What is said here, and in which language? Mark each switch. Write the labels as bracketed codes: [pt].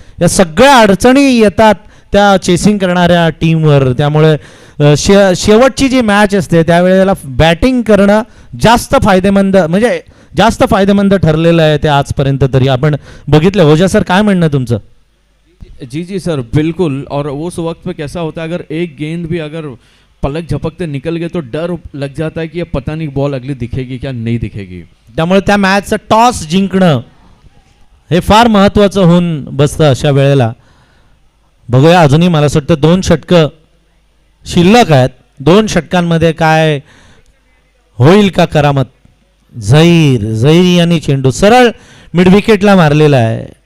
[mr] या सगळ्या अडचणी येतात त्या चेसिंग करणाऱ्या टीमवर. त्यामुळे शेवटची जी मॅच असते त्यावेळेला बॅटिंग करणं जास्त फायदेमंद, म्हणजे जास्त फायदेमंद ठरलेलं आहे ते आजपर्यंत तरी आपण बघितलं. ओझा सर काय म्हणणं तुमचं? [hi] जी जी सर बिल्कुल. और उस वक्त पे कैसा होता है, अगर एक गेंद भी अगर पलक झपकते निकल गए तो डर लग जाता है कि ये पता नहीं बॉल अगली दिखेगी क्या नहीं दिखेगी. [mr] त्यामुळे त्या मॅचचं टॉस जिंकणं हे फार महत्त्वाचं होऊन बसतं अशा वेळेला. बघूया, अजूनही मला असं वाटतं 2 षटकं शिल्लक आहेत. 2 षटकांमध्ये काय होईल का करामत. झहीर यांनी चेंडू सरळ मिड विकेटला मारलेला आहे.